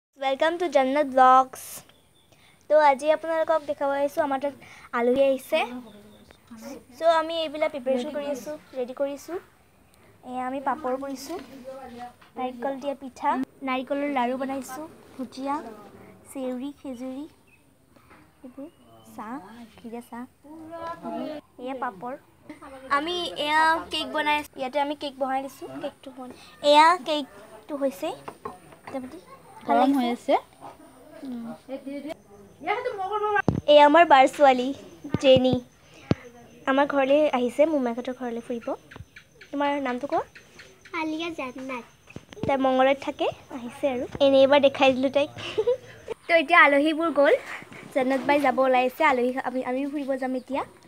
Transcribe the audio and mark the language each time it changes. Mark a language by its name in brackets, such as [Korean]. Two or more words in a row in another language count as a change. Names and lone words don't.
[English] Welcome to Jannat Blogs. [Assamese] তো আজি আপোনালোক দেখা আমাৰ তাত আলহী আহিছে সো আমি এবেলা প্ৰিপেৰেচন কৰি আছো ৰেডী কৰিছো আমি পাপড় কৰিছো নাৰিকল দিয়া পিঠা নাৰিকলৰ লাড়ু বনাইছো ভুজিয়া চেউৰী খেজুৰী এবং চাহ খিৰা চাহ এয়া পাপড় আমি এয়া কেক বনাই যাতে আমি কেক বহাই দিছো কেক তো হ'ল এয়া কেক তো হৈছে गरम হৈ আছে এই আমাৰ বাৰ ছোৱালী জেনি আমাৰ ঘৰলৈ আহিছে মুমাইহঁতৰ ঘৰলৈ ফুৰিব তোমাৰ নামটো কোৱা আলিয়া জান্নাত তাই মংগলত থাকে আহিছে আৰু এনে এবাৰ দেখাই দিলো তাইক তো এতিয়া আলহীবোৰ গ'ল জান্নাত বাই যাব ওলাইছে আলহী আমি ফুৰিব যাম এতিয়া